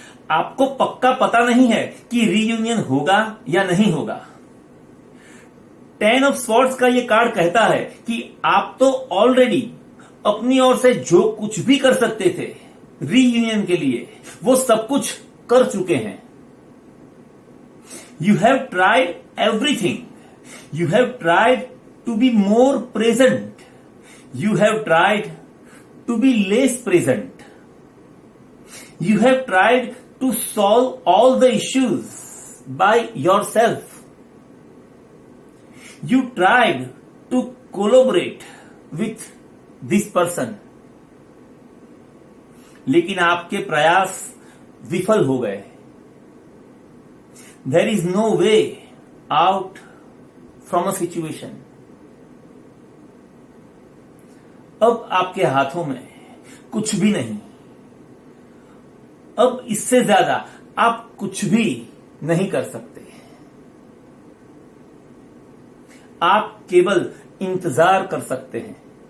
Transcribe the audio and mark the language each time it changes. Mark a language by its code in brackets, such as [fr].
[hi] आपको पक्का पता नहीं है कि रीयूनियन होगा या नहीं होगा। 10 ऑफ स्वॉर्ड्स का यह कार्ड कहता है कि आप तो ऑलरेडी अपनी ओर से जो कुछ भी कर सकते थे रीयूनियन के लिए, वो सब कुछ कर चुके हैं। [en] You have tried everything. You have tried to be more present. You have tried to be less present. You have tried to solve all the issues by yourself. You tried to collaborate with this person. [hi] लेकिन आपके प्रयास विफल हो गए। [en] There is no way out from a situation. [hi] अब आपके हाथों में कुछ भी नहीं। अब इससे ज्यादा आप कुछ भी नहीं कर सकते। आप केवल इंतजार कर सकते हैं।